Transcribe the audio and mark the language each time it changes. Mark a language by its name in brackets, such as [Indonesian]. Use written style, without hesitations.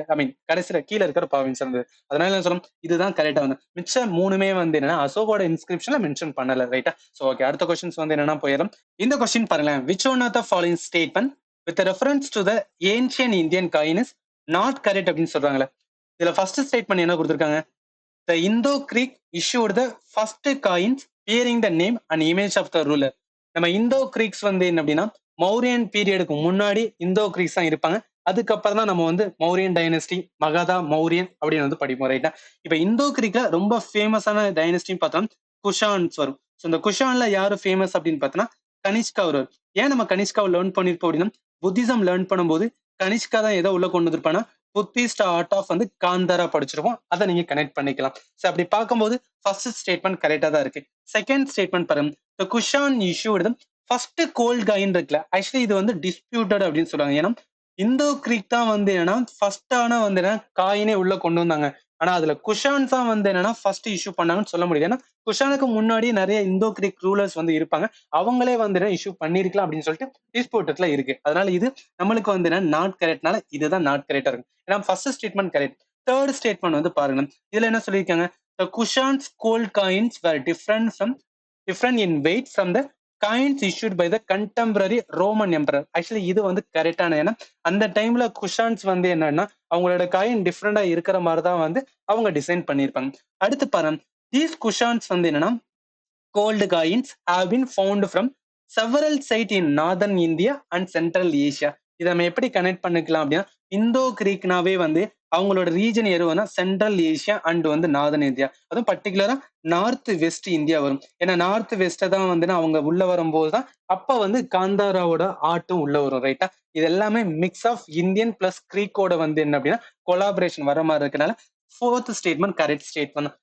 [Tamil] ஐ மீன் கடைசியில கீழ இருக்கிற ப்ராவின்ஸ் இருந்தது. அதனால என்ன சொல்லணும் இதுதான் கரெக்டா வந்து மிச்ச மூணுமே வந்து என்னன்னா அசோகோட இன்ஸ்கிரிப்ஷன்ல மென்ஷன் பண்ணல ரைட்டா. [English] so okay [Tamil] அடுத்த கொஸ்டின்ஸ் வந்து என்னன்னா போயிடும். இந்த கொஸ்டின் பாருங்களேன். [English] which one of the following statement with reference to the ancient Indian coin is not correct [Tamil] அப்படின்னு சொல்றாங்களே. இதுல ஃபர்ஸ்ட் ஸ்டேட்மெண்ட் என்ன கொடுத்திருக்காங்க? [English] The Indo-Greek issued the first coins bearing the name and image of the ruler. [Tamil] நம்ம இந்தோ Greeks வந்து என்ன அப்படின்னா மௌரியன் பீரியடுக்கு முன்னாடி இந்தோ கிரீக்ஸ் தான் இருப்பாங்க. அதுக்கப்புறம் தான் நம்ம வந்து மௌரியன் டைனஸ்டி, மகதா, மௌரியன் அப்படின்னு வந்து படிப்போம் ரைட்டா. இப்ப இந்தோ கிரீக்ல ரொம்ப ஃபேமஸான டைனஸ்டின்னு பார்த்தோம் குஷான்ஸ் வரும். ஸோ இந்த குஷான்ல யாரு ஃபேமஸ் அப்படின்னு பார்த்தோம்னா கனிஷ்கா வருவார். ஏன் நம்ம கனிஷ்காவை லேர்ன் பண்ணிருப்போம் அப்படின்னா புத்திசம் லேர்ன் பண்ணும்போது கனிஷ்கா தான் ஏதோ உள்ள கொண்டு வந்திருப்பானா புத்திஸ்ட் ஆர்ட் ஆஃப் வந்து காந்தாரா படிச்சிருப்போம். அதை நீங்க கனெக்ட் பண்ணிக்கலாம். சோ அப்படி பார்க்கும்போது ஃபர்ஸ்ட் ஸ்டேட்மெண்ட் கரெக்டா தான் இருக்கு. செகண்ட் ஸ்டேட்மெண்ட் பாருங்க. [English] The Kushan issued the first gold coin [Tamil] இருக்குல்ல. ஆக்சுவலி இது வந்து டிஸ்பியூட்டட் அப்படின்னு சொல்றாங்க. ஏன்னா இந்தோ கிரீக் தான் வந்து என்னன்னா ஃபர்ஸ்ட் ஆனா வந்து என்ன காயினே உள்ள கொண்டு வந்தாங்க. ஆனா அதுல குஷான்ஸ் தான் வந்து என்னன்னா ஃபர்ஸ்ட் இஷ்யூ பண்ணாங்கன்னு சொல்ல முடியாது. ஏன்னா குஷானுக்கு முன்னாடி நிறைய இந்தோ கிரீக் ரூலர்ஸ் வந்து இருப்பாங்க. அவங்களே வந்து என்ன இஷ்யூ பண்ணிருக்கலாம் அப்படின்னு சொல்லிட்டு டிஸ்பியூட்டட்ல இருக்கு. அதனால இது நம்மளுக்கு வந்து என்ன நாட் கரெக்ட்னால இதுதான் நாட் கரெக்டா இருக்கும். ஏன்னா first statement correct. Third statement வந்து பாருங்க. இதுல என்ன சொல்லியிருக்காங்க? [English] The Kushan's gold coins were different in weight from the coins issued by the contemporary Roman emperor. [Tamil] Actually இது வந்து கரெக்டான. ஏன்னா அந்த டைம்ல குஷான்ஸ் வந்து என்னன்னா அவங்களோட காயின் டிஃப்ரெண்டா இருக்கிற மாதிரி தான் வந்து அவங்க டிசைன் பண்ணியிருப்பாங்க. அடுத்து பாருங்க. [English] these Kushans [Tamil] வந்து என்னன்னா [English] gold coins have been found from several sites in northern India and central Asia. [Tamil] இதை நம்ம எப்படி கனெக்ட் பண்ணிக்கலாம் அப்படின்னா இந்தோ கிரீக்னாவே வந்து அவங்களோட ரீஜன் எதுவும்னா சென்ட்ரல் ஏசியா அண்ட் வந்து நார்தன் இந்தியா, அதுவும் பர்டிகுலரா நார்த் வெஸ்ட் இந்தியா வரும். ஏன்னா நார்த் வெஸ்ட் தான் வந்து அவங்க உள்ள வரும்போது தான் அப்ப வந்து காந்தாராவோட ஆர்ட்டும் உள்ள வரும் ரைட்டா. இது எல்லாமே மிக்ஸ் ஆஃப் இந்தியன் பிளஸ் கிரீக்கோட வந்து என்ன அப்படின்னா கொலாபரேஷன் வர மாதிரி இருக்கனால ஃபோர்த் ஸ்டேட்மெண்ட் கரெக்ட் ஸ்டேட்மெண்ட்.